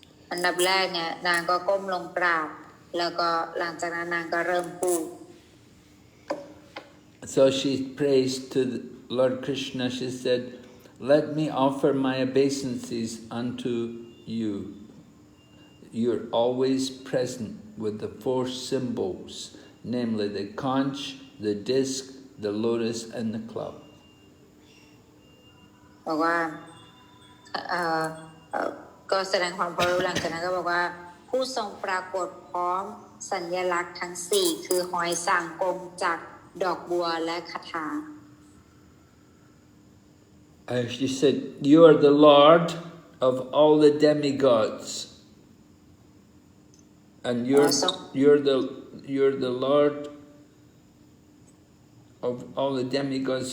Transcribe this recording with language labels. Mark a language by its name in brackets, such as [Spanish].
[Thai] อันดับแรกเนี่ยนางก็ก้มลงกราบแล้วก็หลังจากนั้นนางก็เริ่มพูด [English] So she prays to Lord Krishna. She said, "Let me offer my obeisances unto you. You're always present with the 4 symbols, namely the conch, the disc, the lotus, and the club." [Thai] บอกว่า ก็แสดงความเคารพหลังจากนั้นก็บอกว่าผู้ทรงปรากฏพร้อมสัญลักษณ์ทั้ง4คือหอยสางกงจากดอกบัวและคาถา [English] She said, "You are the Lord of all the demigods, and you're the Lord of all the demigods.